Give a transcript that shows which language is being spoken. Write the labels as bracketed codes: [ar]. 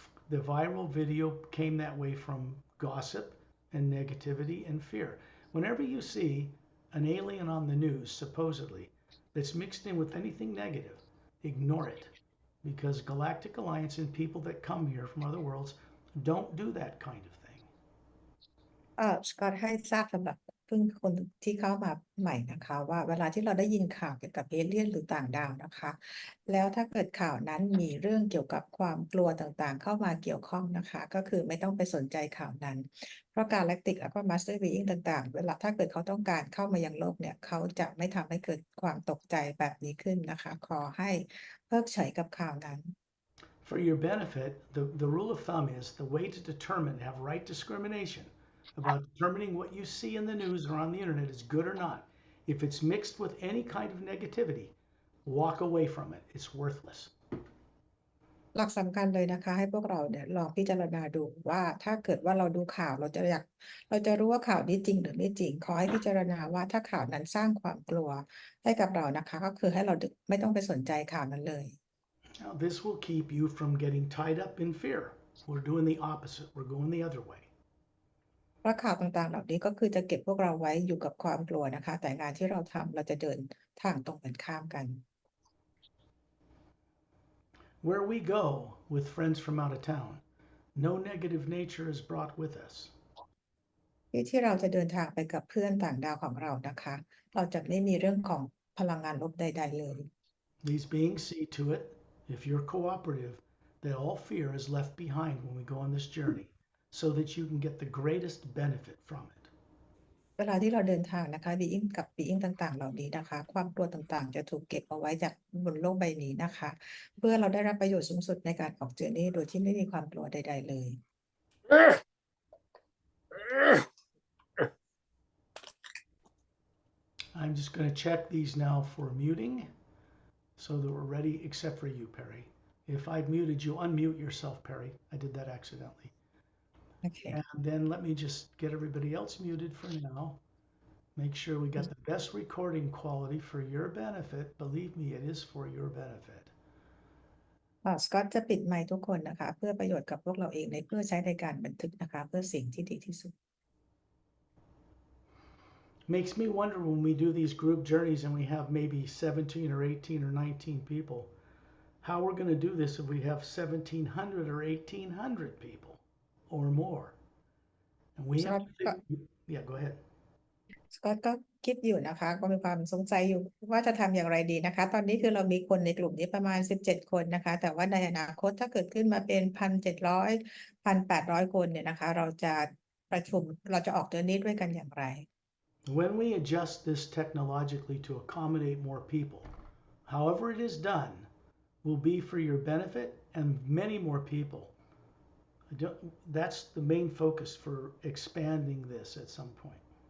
[en] The viral video came that way from gossip and negativity and fear. Whenever you see an alien on the news, supposedly, that's mixed in with anything negative, ignore it. Because Galactic Alliance and people that come here from other worlds don't do that kind of thing. [th] สกอตให้ทราบสำหรับเพิ่งคนที่เข้ามาใหม่นะคะ ว่าเวลาที่เราได้ยินข่าวเกี่ยวกับเอเลี่ยนหรือต่างดาวนะคะ แล้วถ้าเกิดข่าวนั้นมีเรื่องเกี่ยวกับความกลัวต่างๆเข้ามาเกี่ยวข้องนะคะ ก็คือไม่ต้องไปสนใจข่าวนั้น เพราะการแลคติกแล้วก็มาสเตอร์บีอิงต่างๆเวลาถ้าเกิดเขาต้องการเข้ามายังโลกเนี่ยเขาจะไม่ทำให้เกิดความตกใจแบบนี้ขึ้นนะคะ ขอให้เพิกเฉยกับข่าวนั้น [en] For your benefit, the rule of thumb is the way to determine, have right discrimination about determining what you see in the news or on the internet is good or not. If it's mixed with any kind of negativity, walk away from it. It's worthless. [th] หลักสำคัญเลยนะคะ ให้พวกเราเนี่ยลองพิจารณาดูว่าถ้าเกิดว่าเราดูข่าวเราจะรู้ว่าข่าวนี้จริงหรือไม่จริง ขอให้พิจารณาว่าถ้าข่าวนั้นสร้างความกลัวให้กับเรานะคะ ก็คือให้เราไม่ต้องไปสนใจข่าวนั้นเลย [en] Now, this will keep you from getting tied up in fear. We're doing the opposite. We're going the other way. [th] เพราะข่าวต่างๆเหล่านี้ก็คือจะเก็บพวกเราไว้อยู่กับความกลัวนะคะ แต่งานที่เราทำเราจะเดินทางตรงกันข้ามกัน [en] Where we go with friends from out of town, no negative nature is brought with us. [th] ที่เราจะเดินทางไปกับเพื่อนต่างดาวของเรานะคะ เราจะไม่มีเรื่องของพลังงานลบใดๆเลย [en] These beings see to it, if you're cooperative, that all fear is left behind when we go on this journey, so that you can get the greatest benefit from it. [th] เวลาที่เราเดินทางนะคะบีอิงกับบีอิงต่างๆเหล่านี้นะคะ ความกลัวต่างๆจะถูกเก็บเอาไว้จากบนโลกใบนี้นะคะ เพื่อเราได้รับประโยชน์สูงสุดในการออกเจอร์นี่โดยที่ไม่มีความกลัวใดๆเลย [en] I'm just going to check these now for muting, so that we're ready, except for you, Pari. If I've muted you, unmute yourself, Pari. I did that accidentally. Okay. And then let me just get everybody else muted for now. Make sure we got the best recording quality for your benefit. Believe me, it is for your benefit. [th] สกอตจะปิดไมค์ทุกคนนะคะ เพื่อประโยชน์กับพวกเราเองเพื่อใช้ในการบันทึกนะคะ เพื่อสิ่งที่ดีที่สุด [en] Makes me wonder when we do these group journeys and we have maybe 17 or 18 or 19 people, how we're going to do this if we have 1,700 or 1,800 people or more. And we have to, yeah, go ahead. [th] สกอตก็คิดอยู่นะคะ ก็มีความสงสัยอยู่ว่าจะทำอย่างไรดีนะคะ ตอนนี้คือเรามีคนในกลุ่มนี้ประมาณ17คนนะคะ แต่ว่าในอนาคตถ้าเกิดขึ้นมาเป็น 1,700 1,800 คนเนี่ยนะคะ เราจะประชุมเราจะออกเจอร์นี่ด้วยกันอย่างไร [en] When we adjust this technologically to accommodate more people, however it is done, will be for your benefit and many more people. That's the main focus for expanding this at some point.